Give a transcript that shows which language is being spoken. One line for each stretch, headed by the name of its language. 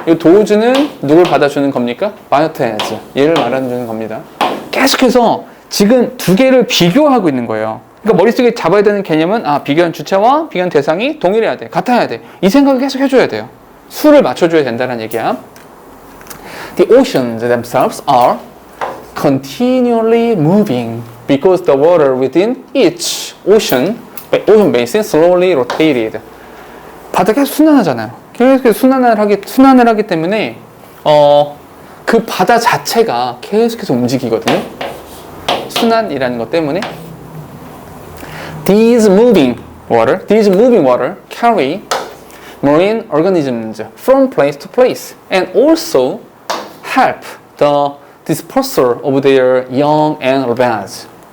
Korean: 이 도우즈는 누굴 받아주는 겁니까? 바이오테즈. 얘를 말해주는 겁니다. 계속해서 지금 두 개를 비교하고 있는 거예요. 그러니까 머릿속에 잡아야 되는 개념은 비교한 주체와 비교한 대상이 동일해야 돼. 같아야 돼. 이 생각을 계속 해줘야 돼요. 수를 맞춰줘야 된다는 얘기야.
English: The oceans themselves are continually moving because the water within each ocean basin slowly rotated.
Korean: 바다 계속 순환하잖아요. 계속 순환을 하기 때문에 그 바다 자체가 계속해서 움직이거든요. 순환이라는 것 때문에
English: These moving water carry marine organisms from place to place and also help the dispersal of their young and larvae.